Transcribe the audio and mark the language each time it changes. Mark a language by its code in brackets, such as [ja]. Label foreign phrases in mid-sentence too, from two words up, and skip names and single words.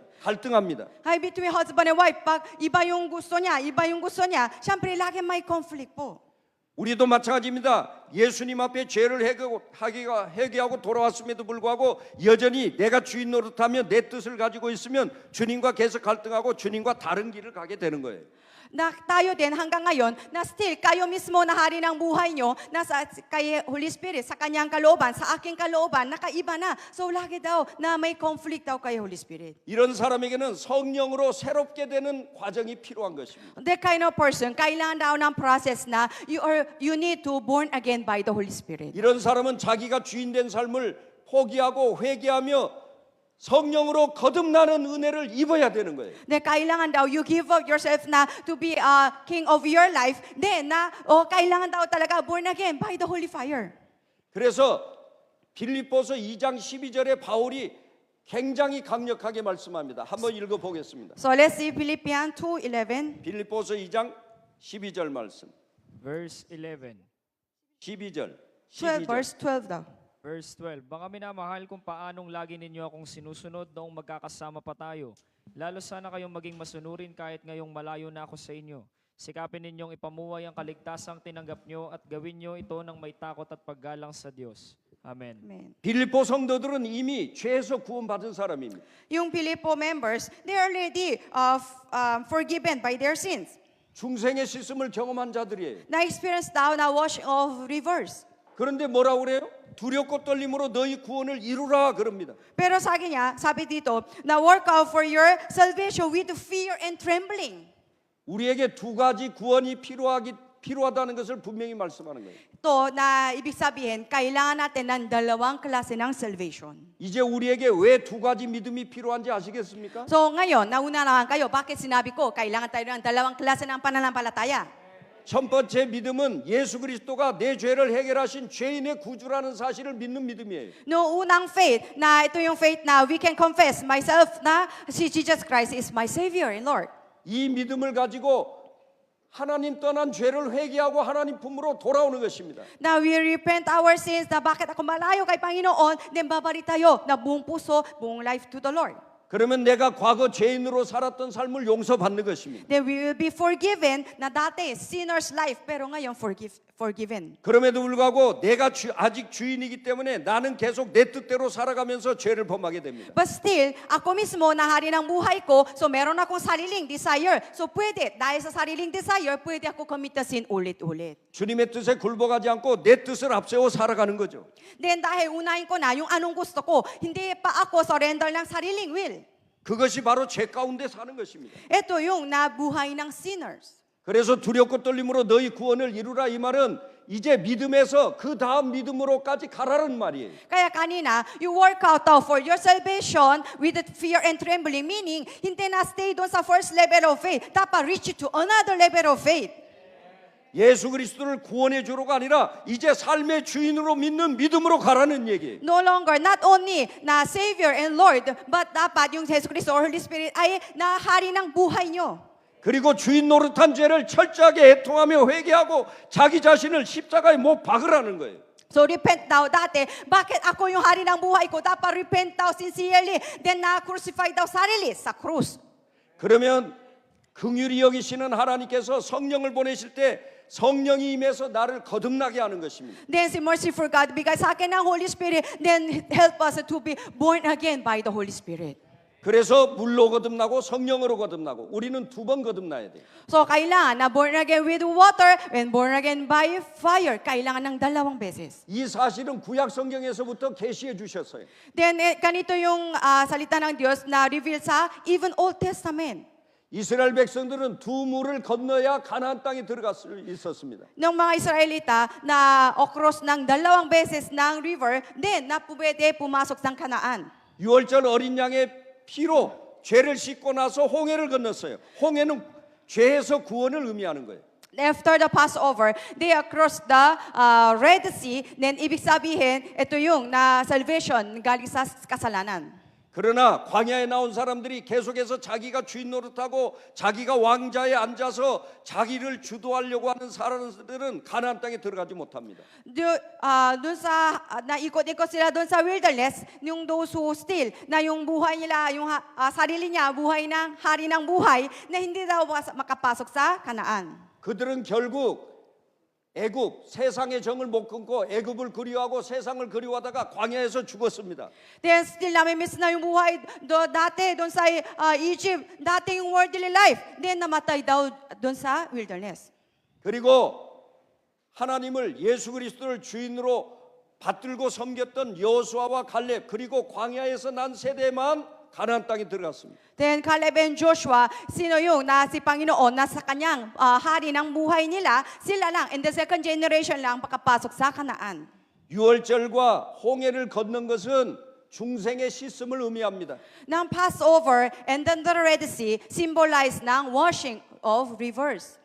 [ko] 갈등합니다. [en] Hi, between husband and wife, [tl] pag iba yung gusto niya, syempre lagi may conflict po. [ko] 우리도 마찬가지입니다. 예수님 앞에 죄를 회개하고 돌아왔음에도 불구하고 여전히 내가 주인 노릇하며 내 뜻을 가지고 있으면 주님과 계속 갈등하고 주님과 다른 길을 가게 되는 거예요. [tl] Na tayo din hanggang ngayon, na still kayo mismo na hari ng buhay nyo, nasa kay Holy Spirit, sa kanyang kalooban, sa aking kalooban, nakaiba na. So lagi daw na may conflict daw kay Holy Spirit. [ko] 이런 사람에게는 성령으로 새롭게 되는 과정이 필요한 것입니다. [en] That kind of person, [tl] kailangan daw ng [en] process na you need to born again by the Holy Spirit. [ko] 이런 사람은 자기가 주인된 삶을 포기하고 회개하며 성령으로 거듭나는 은혜를 입어야 되는 거예요. [tl] Na kailangan daw [en] you give up yourself na to be king of your life. Then [tl] na kailangan daw talaga [en] born again by the Holy Fire. [ko] 그래서 빌립보서 2장 12절에 바울이 굉장히 강력하게 말씀합니다. 한번 읽어 보겠습니다. [en] So let's see Philippians 2:11. [ko] 빌립보서 2장 12절 말씀. [en] Verse 11. [ko] 12절. [en] 12 verse 12 daw. [tl] Verse 12, baka minamahal kung paanong lagi ninyo akong sinusunod noong magkakasama pa tayo. Lalo sana kayong maging masunurin kahit ngayong malayo na ako sa inyo. Sikapin ninyong ipamuhay ang kaligtasang tinanggap nyo at gawin nyo ito ng may takot at paggalang sa Diyos. Amen. Amen. [ko] 빌립보 성도들은 이미 죄에서 구원받은 사람입니다. [en] Yung Filippo members, they are already forgiven by their sins. [ko] 중생의 씻음을 경험한 자들이에요. [tl] Na-experience daw na [en] washing of rivers. [ko] 그런데 뭐라고 그래요? 두렵고 떨림으로 너희 구원을 이루라 그럽니다. [tl] Pero sabi niya, sabi dito, na [en] work out for your salvation with fear and trembling. [ko] 우리에게 두 가지 구원이 필요하다는 것을 분명히 말씀하는 거예요. [tl] Ito na ibig sabihin, kailangan natin ng dalawang klase ng salvation. [ko] 이제 우리에게 왜 두 가지 믿음이 필요한지 아시겠습니까? [tl] So ngayon, nauna kayo, bakit sinabi ko, kailangan tayo ng dalawang klase ng pananampalataya? [ko] 첫 번째 믿음은 예수 그리스도가 내 죄를 해결하신 죄인의 구주라는 사실을 믿는 믿음이에요. [tl] No unang [en] faith, [tl] na ito yung [en] faith na we can confess myself [tl] na si [en] Jesus Christ is my Savior and Lord. [ko] 이 믿음을 가지고 하나님 떠난 죄를 회개하고 하나님 품으로 돌아오는 것입니다. [en] Na we repent our sins, [tl] na bakit ako malayo kay Panginoon, then babalik tayo na buong puso, buong [en] life to the Lord. [ko] 그러면 내가 과거 죄인으로 살았던 삶을 용서받는 것입니다. [en] Then we will be forgiven [tl] na dati [en] sinner's life [tl] pero ngayon [en] forgiven. [ko] 그럼에도 불구하고 내가 아직 주인이기 때문에 나는 계속 내 뜻대로 살아가면서 죄를 범하게 됩니다. [en] But still, [tl] ako mismo na hari ng buhay ko, so meron akong sariling desire. So pwede, dahil sa sariling desire, pwede ako commit na sin ulit-ulit. [ko] 주님의 뜻에 굴복하지 않고 내 뜻을 앞세워 살아가는 거죠. [tl] Then dahil unahin ko na yung anong gusto ko, hindi pa ako surrender ng sariling will. [ko] 그것이 바로 죄 가운데 사는 것입니다. [tl] Ito yung nabuhay ng sinners. [ko] 그래서 두렵고 떨림으로 너희 구원을 이루라 이 말은 이제 믿음에서 그 다음 믿음으로까지 가라는 말이에요. [tl] Kaya kanina, [en] you work out for your salvation with fear and trembling, meaning [tl] hindi na [en] stay [tl] doon sa [en] first level of faith, dapat reach to another level of faith. [ko] 예수 그리스도를 구원의 주로가 아니라 이제 삶의 주인으로 믿는 믿음으로 가라는 얘기예요. [en] No longer, not only [tl] na [en] Savior and Lord, but [tl] dapat yung Jesus Cristo or Holy Spirit ay nahari ng buhay nyo. [ko] 그리고 주인 노릇한 죄를 철저하게 애통하며 회개하고 자기 자신을 십자가에 못 박으라는 거예요. [tl] So repent daw dati, bakit ako yung hari ng buhay ko? Dapat repent daw sincerely, then na-crucify daw sarili sa krus. [ko] 그러면 긍휼히 여기시는 하나님께서 성령을 보내실 때 성령이 임해서 나를 거듭나게 하는 것입니다. [en] Then si merciful God, [tl] bigay sa akin ng [en] Holy Spirit, then help us to be born again by the Holy Spirit. [ko] 그래서 물로 거듭나고 성령으로 거듭나고 우리는 두 번 거듭나야 돼요. [tl] So kailangan na [en] born again with water and born again by fire. [tl] Kailangan ng dalawang beses. [ko] 이 사실은 구약 성경에서부터 계시해 주셨어요. [tl] Then ganito yung salita ng Diyos na reveal sa even Old Testament. [ko] 이스라엘 백성들은 두 물을 건너야 가나안 땅에 들어갈 수 있었습니다. [tl] Ng mga Israelita na across ng dalawang beses ng river, then na pwede pumasok ng Kanaan. [ko] 유월절 어린 양의 피로 죄를 씻고 나서 홍해를 건넜어요. 홍해는 죄에서 구원을 의미하는 거예요. [en] After the Passover, they across the Red Sea, then [tl] ibig sabihin, ito yung na [en] salvation [tl] galing sa kasalanan. [ko] 그러나 광야에 나온 사람들이 계속해서 자기가 주인 노릇하고 자기가 왕자에 앉아서 자기를 주도하려고 하는 사람들은 가나안 땅에 들어가지 못합니다. [tl] Doon sa naikot-ikot sila doon sa wilderness, yung [en] those who still [tl] na yung buhay nila, yung sarili niya, buhay ng hari ng buhay, na hindi daw makapasok sa Kanaan. [ko] 그들은 결국 애굽 세상의 정을 못 끊고 애굽을 그리워하고 세상을 그리워하다가 광야에서 죽었습니다. [tl] Then still namimiss na yung buhay dati doon sa Egypt, dati yung worldly life. Then namatay daw doon sa wilderness. [ko] 그리고 하나님을 예수 그리스도를 주인으로 받들고 섬겼던 여호수아와 갈렙 그리고 광야에서 난 세대만 가나안 땅에 들어갔습니다. [tl] Then Caleb and Joshua, sino yung na si Panginoon na sa kanyang hari ng buhay nila, sila lang, [en] in the second generation [tl] lang makapasok sa [en] Kanaan. [ko] 유월절과 홍해를 걷는 것은 중생의 씻음을 의미합니다. [en] Ng Passover and then the Red Sea symbolize ng washing of rivers.